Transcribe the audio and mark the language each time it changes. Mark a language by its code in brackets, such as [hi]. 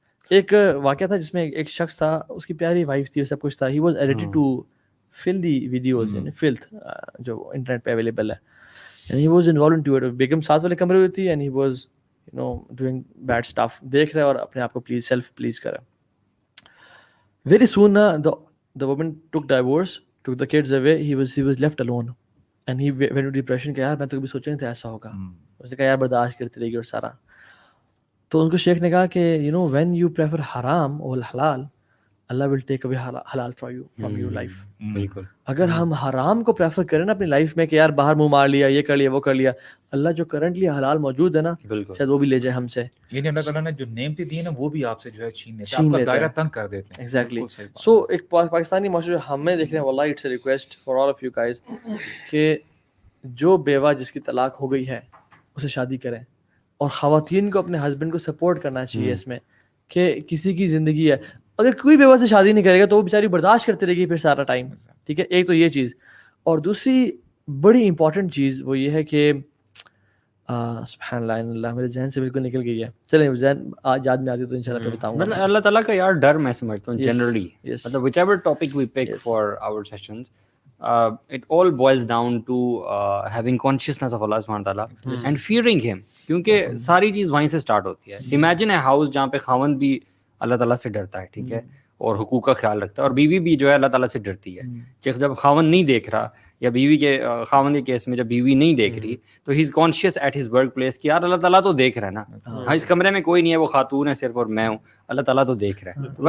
[ur] ایک واقعہ تھا جس میں ایک شخص تھا, اس کی پیاری وائف تھی, سب کچھ تھا, [en] he was addicted to filthy videos, [ur] یعنی فلتھ جو انٹرنیٹ پہ اویلیبل ہے, [en] And he was involved to it. [ur] بیگم ساتھ والے کمرے میں تھی, [en] and he was you know doing bad stuff, [ur] دیکھ رہا ہے اور اپنے آپ کو پلیز سیلف پلیز کر رہا ہے. [en] Very soon the woman took divorce, took the kids away, he was left alone and he went to depression [ur] کہ یار میں تو کبھی سوچا نہیں تھا ایسا ہوگا. اس نے کہا یار برداشت کرتی رہے گی اور سارا. تو ان کو شیخ نے کہا کہ [en] you know when you prefer [ur] حرام اور حلال, اللہ will take away حلال from your life. بالکل اگر ہم حرام کو پریفر کریں نا اپنی لائف میں کہ یار باہر منہ مار لیا, یہ کر لیا, وہ کر لیا, اللہ جو کرنٹلی حلال موجود ہے نا شاید وہ بھی لے جائے ہم سے. یعنی اللہ تعالیٰ نے جو نعمتیں دی ہیں نا وہ بھی آپ سے جو ہے چھین لیتے ہیں, آپ کا دائرہ تنگ کر دیتے ہیں. ایگزیکٹلی. سو ایک پاکستانی معاشرے جو ہمیں دیکھ رہے ہیں, واللہ [en] it's a request for all of you guys [ur] کہ جو بیوہ جس کی طلاق ہو گئی ہے اسے شادی کریں, اور خواتین کو اپنے ہسبینڈ کو سپورٹ کرنا چاہیے اس میں کہ کسی کی زندگی ہے, اگر کوئی بیوہ سے شادی نہیں کرے گا تو وہ بیچاری برداشت کرتے رہے گی پھر سارا ٹائم. ٹھیک ہے, ایک تو یہ چیز. اور دوسری بڑی امپورٹنٹ چیز وہ یہ ہے کہ سبحان اللہ میرے ذہن سے بالکل نکل گئی ہے. چلیں ذہن آج یاد میں آتی تو انشاءاللہ پھر بتاؤں گا. مطلب اللہ تعالیٰ کا یار ڈر میں سمجھتا ہوں جنرلی, [en] مطلب which ever topic we pick for our sessions, it all boils down to having consciousness of Allah subhanahu wa ta'ala and fearing him, [ur] کیونکہ ساری چیز وہیں سے اسٹارٹ ہوتی ہے. [en] Imagine a house [ur] جہاں پہ خاوند بھی اللہ تعالیٰ سے ڈرتا ہے, ٹھیک ہے, اور حقوق کا خیال رکھتا ہے, اور بیوی بھی جو ہے اللہ تعالیٰ سے ڈرتی ہے. جب خاوند نہیں دیکھ رہا, یا بیوی کے خاوند کے کیس میں جب بیوی نہیں دیکھ رہی, تو [en] he is conscious at his workplace [ur] کہ یار اللہ تعالیٰ تو دیکھ رہا ہے نا, ہاں اس کمرے میں کوئی نہیں ہے, وہ خاتون ہے صرف اور میں ہوں, اللہ تعالیٰ تو دیکھ رہا ہے.